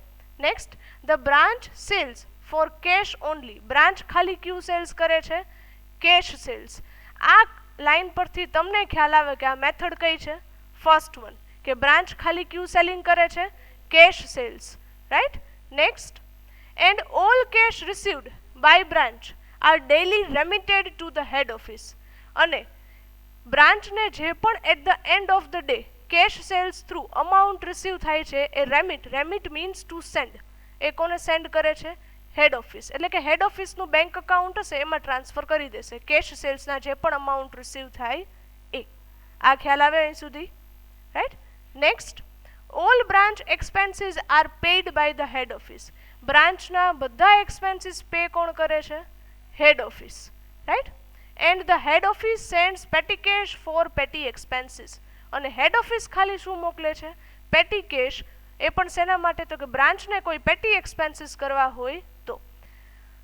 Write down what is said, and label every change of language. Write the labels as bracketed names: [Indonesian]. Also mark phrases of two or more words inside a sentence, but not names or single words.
[English] next, the branch sales for cash only. [Gujarati] બ્રાન્ચ ખાલી ક્યુ સેલ્સ કરે છે? [English] cash sales. [Gujarati] આ લાઇન પરથી તમને ખ્યાલ આવે કે આ મેથડ કઈ છે? [English] first one, [Gujarati] કે બ્રાન્ચ ખાલી ક્યુ સેલિંગ કરે છે? [English] cash sales, right? Next, and all cash received by branch are daily remitted to the head office. [Gujarati] અને બ્રાન્ચને જે પણ [English] at the end of the day cash sales through amount receive [Gujarati] થાય છે એ [English] remit means to send. [Gujarati] એ કોને સેન્ડ કરે છે? [English] head office. [Gujarati] એટલે કે હેડ ઓફિસનું [English] bank account [Gujarati] હશે એમાં ટ્રાન્સફર કરી દેશે કેશ સેલ્સના જે પણ અમાઉન્ટ રિસીવ થાય એ. આ ખ્યાલ આવે અહીં સુધી, રાઈટ? નેક્સ્ટ, [English] all branch expenses are paid by the head office. [Gujarati] બ્રાન્ચના બધા એક્સપેન્સીસ પે કોણ કરે છે? [English] head office, right? and the head office sends petty cash for petty expenses. [Gujarati] અને [English] head office [Gujarati] ખાલી શું મોકલે છે? [English] petty cash. [Gujarati] એ પણ શેના માટે? તો કે બ્રાન્ચને કોઈ [English] petty expenses [Gujarati] કરવા હોય તો.